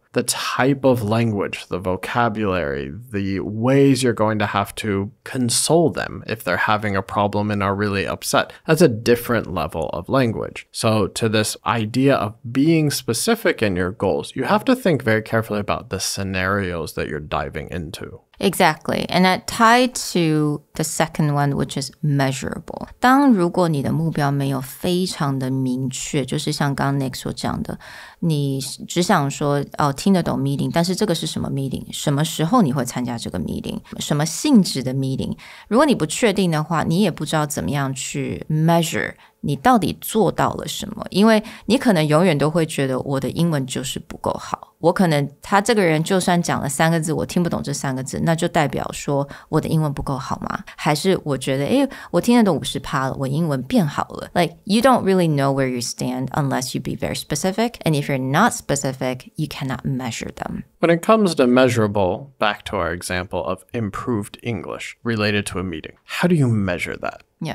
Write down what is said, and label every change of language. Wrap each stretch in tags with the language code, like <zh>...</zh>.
<en>The type of language, the vocabulary, the ways you're going to have to console them if they're having a problem and are really upset, that's a different level of language. So to this idea of being specific in your goals, you have to think very carefully about the scenarios that you're diving into. Exactly. And that tied to the second one, which is measurable.</en> <zh>当如果你的目标没有非常的明确，就是像刚刚 Nick 所讲的，你只想说听得懂 meeting， 但是这个是什么 meeting？什么时候你会参加这个 meeting？ 什么性质的 meeting？如果你不确定的话，你也不知道怎么样去 measure你到底做到了什么，因为你可能永远都会觉得我的英文就是不够好，我可能他这个人就算讲了3个字我听不懂这3个字，那就代表说我的英文不够好吗？还是我觉得我听得懂 50% 了，我英文变好了。</zh> <en>Like you don't really know where you stand unless you be very specific, and if you're not specific, you cannot measure them. When it comes to measurable, back to our example of improved English related to a meeting, how do you measure that? Yeah.</en>